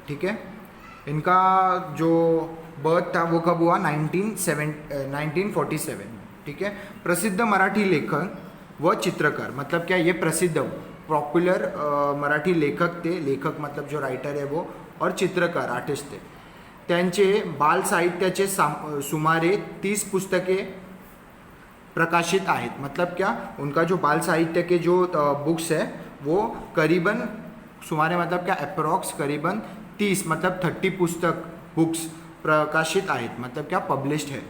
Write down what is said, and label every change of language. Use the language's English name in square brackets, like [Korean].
[Hindi] ठीक है। इनका जो बर्थ था वो कब हुआ, 1947। ठीक है। [Marathi] प्रसिद्ध मराठी लेखक व चित्रकार, [Hindi] मतलब क्या, ये प्रसिद्ध पॉप्युलर मराठी लेखक थे। लेखक मतलब जो राइटर है वो, और चित्रकार आर्टिस्ट थे। [Marathi] त्यांचे बाल साहित्याचे सुमारे 30 पुस्तके प्रकाशित आहेत। [Hindi] मतलब क्या, उनका जो बाल साहित्य के जो बुक्स है वो करीबन सुमारे, मतलब क्या, अप्रॉक्स करीबन 30 मतलब 30 पुस्तक बुक्स [Marathi] प्रकाशित आहेत, [Hindi] मतलब क्या पब्लिश्ड है।